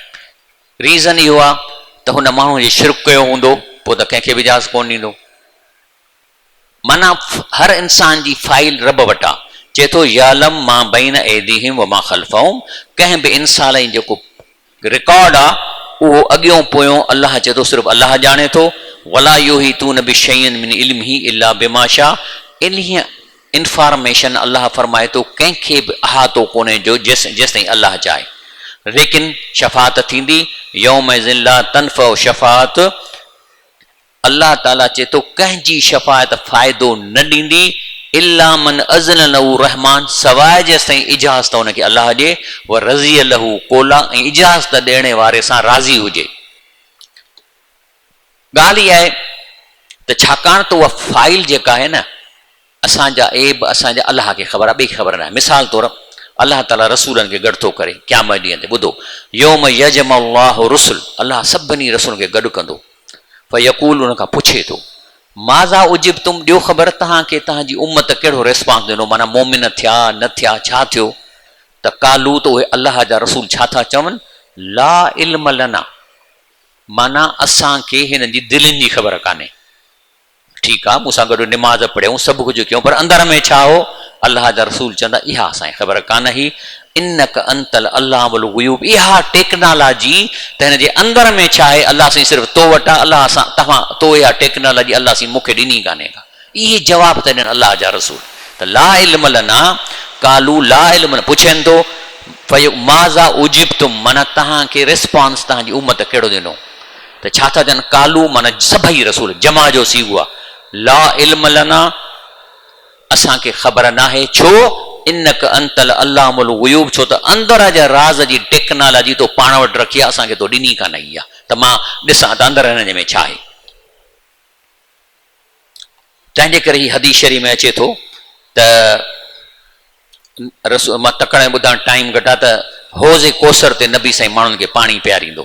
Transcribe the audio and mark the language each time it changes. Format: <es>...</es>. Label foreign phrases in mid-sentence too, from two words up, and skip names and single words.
<sd>रीज़न इहो आहे त हुन माण्हूअ जे शिरक कयो हूंदो, पोइ त कंहिंखे बि इजाज़त कोन ॾींदो। माना हर इंसान जी फाइल रब वटि आहे। चए थो</sd> <ar>يعلم ما بين أيديهم وما خلفهم,</ar> <sd>कंहिं बि इंसान जी जेको रिकॉर्ड आहे उहो अॻियों पोयों अलाह चए थो सिर्फ़ु अलाह ॼाणे थो।</sd> <ar>ولا يحيطون بشيء من علمه إلا بما شاء,</ar> <sd>इन्हीअ इंफॉर्मेशन अलाह फरमाए थो कंहिंखे बि अहातो कोन्हे जो जेसिताईं अलाह चाहे। लेकिन शफ़ाअत थींदी</sd> <ar>يومئذ لا تنفع الشفاعة,</ar> <sd>अल्लाह ताला चए थो कंहिंजी शफ़ाअत फ़ाइदो न ॾींदी</sd> <ar>إلا من أذن له الرحمن,</ar> <sd>सवाइ जेसिताईं इजाज़त हुनखे अलाह ॾिए,</sd> <ar>ورضي له قولا,</ar> <sd>ऐं इजाज़त ॾियण वारे सां राज़ी हुजे। ॻाल्हि इहा आहे त छाकाणि त उहा फाइल जेका आहे न, असांजा ऐब असांजा अलाह खे ख़बर आहे, ॿिए ख़बर न आहे। मिसाल तौरु अलाह ताला रसूलनि खे गॾु थो करे क़यामत ॾींहं ते, ॿुधो</sd> <ar>يوم يجمع الله الرسل,</ar> <sd>अलाह सभिनी रसूलनि खे गॾु कंदो। फ़यक़ूल, उन खां पुछे थो</sd> <ar>ماذا أجبتم,</ar> <sd>ॾियो ख़बर तव्हांखे तव्हांजी उम्मत कहिड़ो रिस्पॉन्स ॾिनो, माना मोमिन थिया न थिया, छा थियो? त कालू, त उहे अलाह जा रसूल छा था चवनि,</sd> <ar>لا علم لنا,</ar> <sd>माना असांखे हिन जी दिलनि जी ख़बर कान्हे। ठीकु आहे, मूंसां गॾु निमाज़ पढ़ियूं, सभु कुझु कयूं, पर अंदर में छा हो? अलाह जा रसूल चवंदा इहा असांखे ख़बर कान हुई।</sd> <ar>إنك أنت علام الغيوب.</ar> <sd>इहा टेक्नोलॉजी त हिन जे अंदर में छा आहे, अल्लाह साईं सिर्फ़ु तो वटि आहे, अल्लाह सां तव्हां तो इहा टेक्नोलॉजी अल्लाह साईं मूंखे ॾिनी कान्हे का। इहे जवाब त ॾियनि अल्लाह जा रसूल।</sd> <ar>त لا علم لنا قالوا لا علم,</ar> <sd>पुछनि थो</sd> <ar>ماذا أجبتم,</ar> <sd>माना तव्हांखे रिस्पॉन्स तव्हांजी उम्मत कहिड़ो ॾिनो। त छा था चवनि, कालू माना सभई रसूल, जमा जो सीगो आहे।</sd> <ar>لا علم لنا,</ar> <sd>असांखे ख़बर नाहे। छो?</sd> <ar>إنك أنت علام الغيوب,</ar> <sd>छो त अंदर जा राज़ जी टेक्नोलॉजी तो पाण वटि रखी आहे, असांखे तो ॾिनी कान आई आहे। त मां ॾिसां त अंदर हिन में छा आहे। तंहिंजे करे ही हदीस शरीफ़ में अचे थो त मां तकड़े ॿुधाइण टाइम घटा त हौज़े कौसर ते नबी साईं माण्हुनि खे पाणी पियारींदो।</sd>